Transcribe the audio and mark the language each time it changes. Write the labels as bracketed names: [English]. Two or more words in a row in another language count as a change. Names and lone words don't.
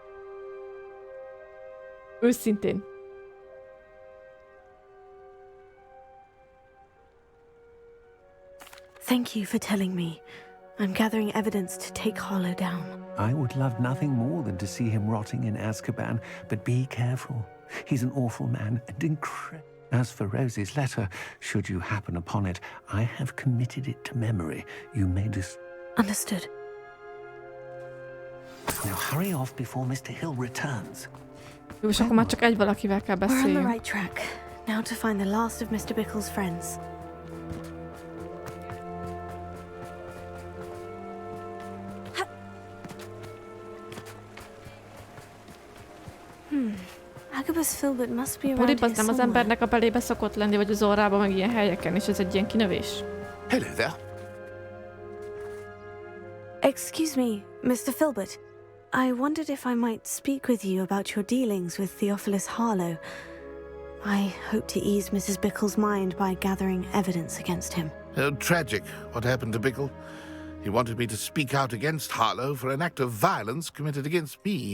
[Hungarian] Őszintén. [English] Thank you for telling me. I'm gathering evidence to take Harlow down. I would love nothing more than to see him rotting in Azkaban, but be careful. He's an awful man and incredible. As for Rosie's letter, should you happen upon it, I have committed it to memory. You may Understood. Now hurry off before Mr. Hill returns. [Hungarian] Jó, és akkor már csak egy valakivel kell [English] We're on [Hungarian] beszélni. [English] the right track. Now to find the last of Mr. Bickle's friends. Agabus Filbert must be around here [Hungarian] Az nem az embernek a belébe szokott lenni, vagy az orrába, meg ilyen helyeken, és ez egy ilyen kinövés. [English] Hello there. Excuse me, Mr. Filbert. I wondered if I might speak with you about your dealings with Theophilus Harlow. I hope to ease Mrs. Bickle's mind by gathering evidence against him. Tragic, what happened to Bickle. He wanted me to speak out against Harlow for an act of violence committed against me.